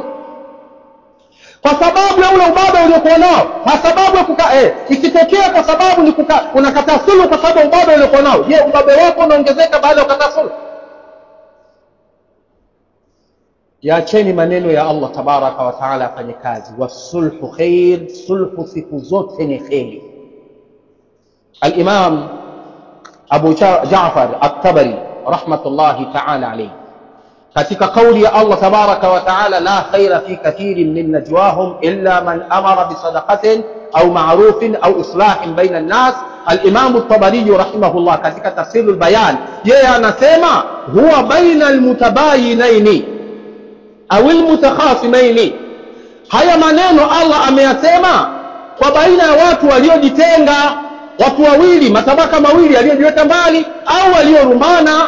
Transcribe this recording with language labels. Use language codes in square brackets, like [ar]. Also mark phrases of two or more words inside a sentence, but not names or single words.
[sw] Kwa sababu ya ule ubaba uliokuwa nao, kwa sababu ya ikitokea kwa sababu ni unakataa sulhu kwa sababu ubaba uliokuwa nao, je, ubaba wako unaongezeka baada ya kukataa sulhu? Yaacheni maneno ya [ar] الله تبارك وتعالى [sw] afanye kazi. [ar] والصلح خير, [sw] sulhu siku zote ni khairi. [ar] الإمام أبو جعفر الطبري رحمة الله تعالى عليه, [sw] katika kauli ya [ar] الله تبارك وتعالى لا خير في كثير من نجواهم إلا من أمر بصدقة أو معروف أو إصلاح بين الناس. الإمام الطبري رحمه الله katika تفسير البيان, [sw] yeye anasema [ar] هو بين المتباينين أو المتخاصمين. [sw] Haya maneno Allah ameyasema kwa baina ya watu waliojitenga, watu wawili, matabaka mawili yaliyojiweka mbali au waliorumbana.